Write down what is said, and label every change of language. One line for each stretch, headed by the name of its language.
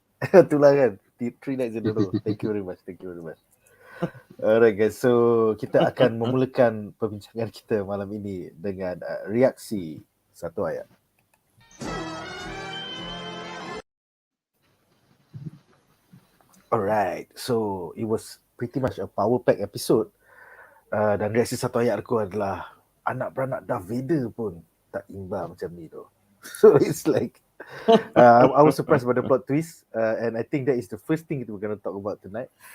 Malay: Itulah kan.
English: 3 nights in a row. Thank you very much. Alright guys, so
Malay: kita akan memulakan perbincangan kita malam ini dengan reaksi satu ayat.
English: Alright, so it was pretty much a power pack episode.
Malay: Dan reaksi satu ayat aku adalah anak beranak Darth Vader pun tak imbang macam ni tu.
English: So it's like I was surprised by the plot twist, and I think that is the first thing we're going to talk about tonight.